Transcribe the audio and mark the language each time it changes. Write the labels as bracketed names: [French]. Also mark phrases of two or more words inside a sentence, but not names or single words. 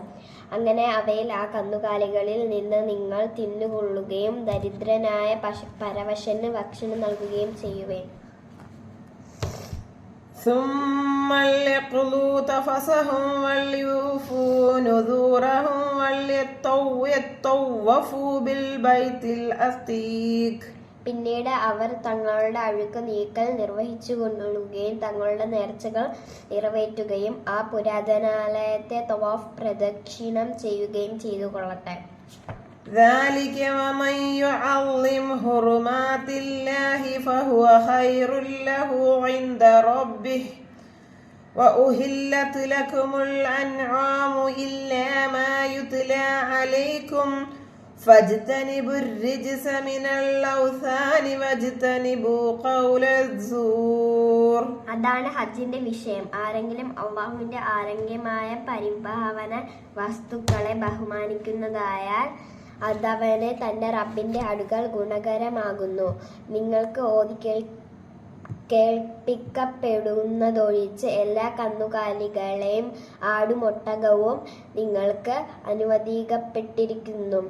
[Malayalam] അങ്ങനെ അവയിൽ ആ കന്നുകാലികളിൽ നിന്ന് നിങ്ങൾ തിന്നുകൊള്ളുകയും ദരിദ്രനായ പരവശന് ഭക്ഷണം നൽകുകയും ചെയ്യുവേ. [Arabic] ثُمَّ لْيَقْضُوا تَفَثَهُمْ وَلْيُوفُوا نُذُورَهُمْ وَلْيَطَّوَّفُوا بِالْبَيْتِ الْعَتِيقِ. [Malayalam] പിന്നീട് അവർ തങ്ങളുടെ അഴുക്ക് നീക്കൽ നിർവഹിച്ചുകൊള്ളുകയും തങ്ങളുടെ നേർച്ചകൾ നിറവേറ്റുകയും ആ പുരാതനാലയത്തെ തവാഫ് പ്രദക്ഷിണം ചെയ്യുകയും ചെയ്തു കൊള്ളട്ടെ. [Arabic] ذلك ومن يعظم حرمات الله فهو خير له عند ربه وأحلت لكم الأنعام إلا ما يتلى عليكم فاجتنبوا الرجس من الأوثان واجتنبوا قول الزور. [Malayalam] അതാണ് ഹജ്ജിന്റെ വിഷയം. ആരെങ്കിലും അള്ളാഹുവിന്റെ ആരോഗ്യമായ പരിഭാവന വസ്തുക്കളെ ബഹുമാനിക്കുന്നതായാൽ അതവന് തന്റെ റബ്ബിന്റെ അടുക്കൽ ഗുണകരമാകുന്നു. നിങ്ങൾക്ക് ഓതി കേൾപ്പിക്കപ്പെടുന്നതൊഴിച്ച് എല്ലാ കന്നുകാലികളെയും ആടുമൊട്ടകവും നിങ്ങൾക്ക് അനുവദിക്കപ്പെട്ടിരിക്കുന്നു.